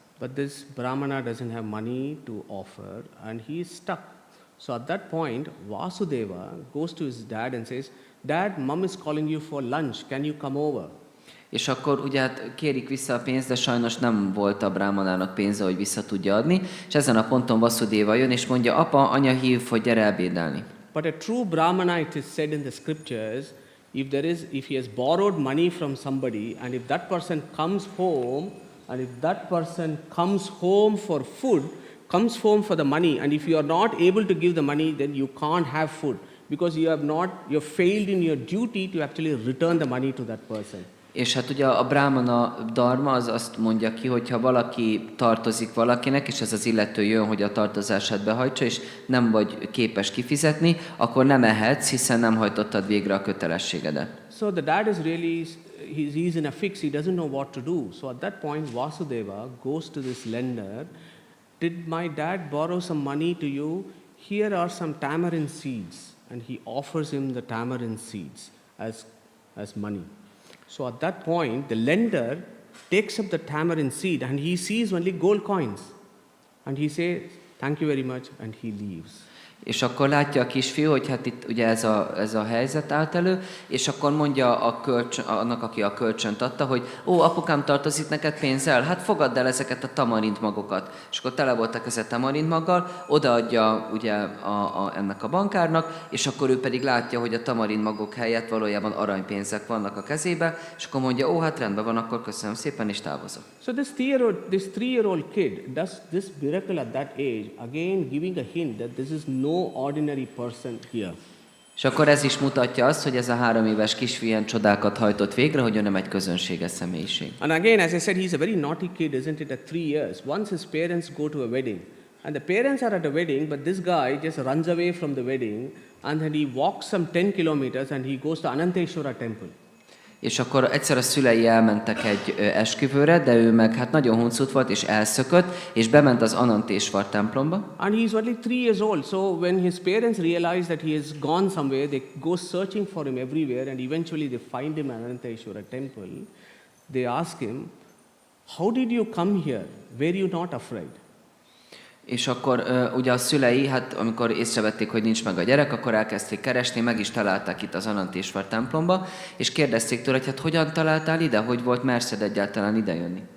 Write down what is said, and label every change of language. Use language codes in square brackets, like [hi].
[en] But this brahmana doesn't have money to offer and he is stuck. So at that point, Vasudeva goes to his dad and says, Dad, mom is calling you for lunch, can you come over? [hu] És akkor ugye hát kérik vissza a pénzt, de sajnos nem volt a brámanának pénze, hogy vissza tudja adni, és ezen a ponton Vasudeva jön, és mondja, apa, anya hív, hogy gyere ebédelni. [en] But a true brahmana, it is said in the scriptures, if he has borrowed money from somebody, and if that person comes home, for food, comes home for the money, and if you are not able to give the money, then you can't have food, because you have failed in your duty to actually return the money to that person. [hu] És hát ugye a brahmana dharma az azt mondja ki, hogy ha valaki tartozik valakinek, és ez az illető jön, hogy a tartozását behajtsa, és nem vagy képes kifizetni, akkor nem ehetsz, hiszen nem hajtottad végre a kötelességedet. [en] So the dad is really, he's in a fix, he doesn't know what to do. So at that point, Vasudeva goes to this lender, did my dad borrow some money to you? Here are some tamarind seeds. And he offers him the tamarind seeds as money. So at that point, the lender takes up the tamarind seed and he sees only gold coins. And he says, thank you very much, and he leaves. [hu] És akkor látja a kisfiú, hogy hát itt ugye ez a helyzet állt elő, és akkor mondja annak, aki a kölcsönt adta, hogy apukám, tartozik neked pénzzel? Hát fogadd el ezeket a tamarindmagokat. És akkor tele voltak ezek tamarindmaggal, odaadja ugye ennek a bankárnak, és akkor ő pedig látja, hogy a tamarindmagok helyett valójában aranypénzek vannak a kezébe, és akkor mondja, hát rendben van, akkor köszönöm szépen, és távozott. [en] So this 3-year-old kid does this miracle at that age, again giving a hint that this is no ordinary person here. [hu] És akkor ez is mutatja azt, hogy ez a 3 éves kisfiú ilyen csodákat hajtott végre, hogy ő nem egy közönséges személyiség. [en] And again, as I said, he's a very naughty kid, isn't it, at 3 years. Once his parents go to a wedding, and the parents are at a wedding, but this guy just runs away from the wedding, and then he walks some 10 kilometers, and he goes to Ananteshwara temple. [hu] És akkor egyszer a szülei elmentek egy esküvőre, de ő meg hát nagyon huncut volt, és elszökött, és bement az Anantésvar templomba. [en] And he's only 3 years old. So when his parents realize that he has gone somewhere, they go searching for him everywhere, and eventually they find him at Ananteshwara temple. They ask him, "How did you come here? Were you not afraid?" [hu] És akkor ugye a szülei, hát amikor észrevették, hogy nincs meg a gyerek, akkor elkezdték keresni, meg is találták itt az Anantésvar templomba, és kérdezték tőle, hogy hát hogyan találtál ide, hogy volt merszed egyáltalán idejönni.